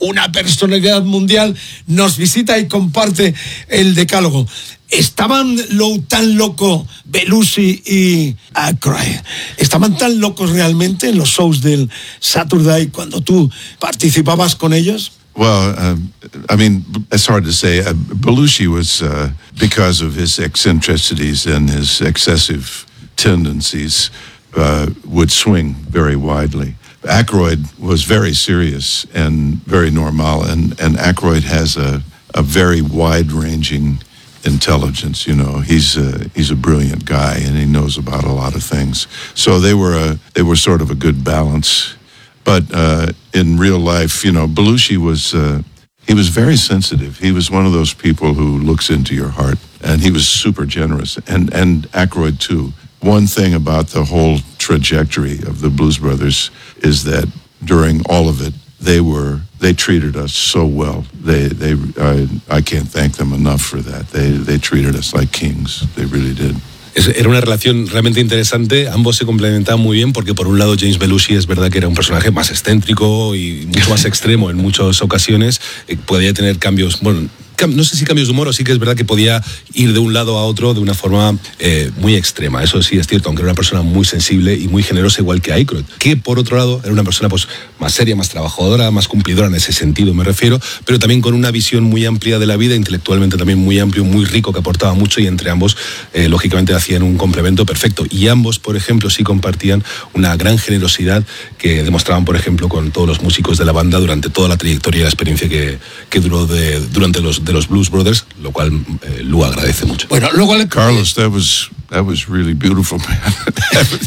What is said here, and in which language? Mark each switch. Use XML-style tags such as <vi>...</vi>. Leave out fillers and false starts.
<es>Una personalidad mundial nos visita y comparte el decálogo. ¿Estaban tan loco Belushi y Cry? ¿Estaban tan locos realmente en los shows del Saturday cuando tú participabas con ellos?</es> <en>Well, I mean, it's hard to say. Belushi was, because of his eccentricities and his excessive tendencies, would swing very widely. Aykroyd was very serious and very normal, and Aykroyd has a very wide-ranging intelligence. You know, he's a brilliant guy, and he knows about a lot of things. So they were sort of a good balance. But in real life, you know, Belushi was, he was very sensitive. He was one of those people who looks into your heart, and he was super generous, and Aykroyd too. One thing about the whole trajectory of the Blues Brothers is that during all of it, they treated us so well. I can't thank them enough for that. They treated us like kings. They really did.</en> <es>Era una relación realmente interesante. Ambos se complementaban muy bien porque, por un lado, James Belushi es verdad que era un personaje más excéntrico y mucho más extremo en muchas ocasiones. Podía tener cambios, bueno, no sé si cambios de humor, o sí que es verdad que podía ir de un lado a otro de una forma muy extrema. Eso sí es cierto, aunque era una persona muy sensible y muy generosa, igual que Aykroyd, que por otro lado era una persona pues más seria, más trabajadora, más cumplidora en ese sentido, me refiero, pero también con una visión muy amplia de la vida, intelectualmente también muy amplio, muy rico, que aportaba mucho, y entre ambos, lógicamente, hacían un complemento perfecto. Y ambos, por ejemplo, sí compartían una gran generosidad que demostraban, por ejemplo, con todos los músicos de la banda durante toda la trayectoria y la experiencia que duró durante los Blues Brothers, lo cual Lu agradece mucho. Bueno, luego</es> <en>Carlos, that was really beautiful, man.</en>